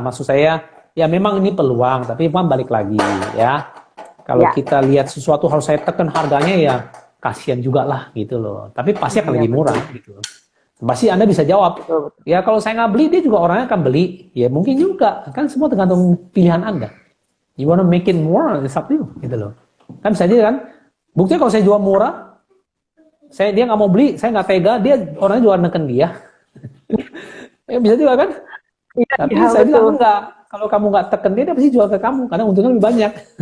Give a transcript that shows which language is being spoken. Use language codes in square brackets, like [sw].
[id] Maksud saya ya memang ini peluang, tapi memang balik lagi ya. Kalau kita lihat sesuatu harus saya tekan harganya ya kasihan juga lah gitu loh. Tapi pasti akan lebih murah gitu. Pasti Anda bisa jawab, ya kalau saya nggak beli, dia juga orangnya akan beli. Ya mungkin juga, kan semua tergantung pilihan Anda. [en] You wanna make it more, it's up to you, [id] gitu loh. Kan bisa aja kan, buktinya kalau saya jual murah, dia nggak mau beli, saya nggak tega, dia orangnya jual neken dia. Ya bisa juga kan? Ya, tapi saya bilang enggak, kalau kamu nggak teken dia pasti jual ke kamu, karena untungnya lebih banyak.